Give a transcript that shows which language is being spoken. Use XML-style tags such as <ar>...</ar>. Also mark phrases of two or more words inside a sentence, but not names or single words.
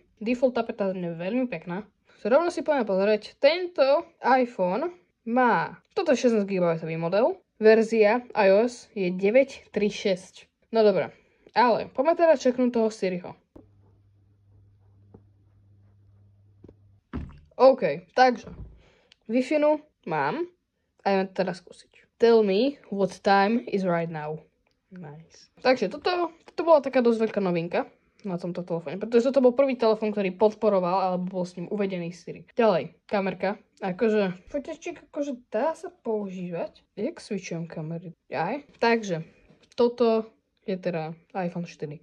<sk>Default tapeta je veľmi pekná. Rovno si poďme pozrieť, tento iPhone má, toto je 16 GB model, verzia iOS je 9.3.6. No dobré, ale poďme teda čeknúť toho Siriho. OK, takže Wi-Fi mám a idem teda skúsiť.</sk> <en>Tell me what time is right now. Nice.</en> <sk>Takže toto bola taká dosť veľká novinka na tomto telefóne, pretože toto bol prvý telefón, ktorý podporoval alebo bol s ním uvedený Siri. Ďalej, kamerka. Akože, fotičík akože dá sa používať. Jak switchujem kamery? Aj. Takže, toto je teda iPhone 4.</sk>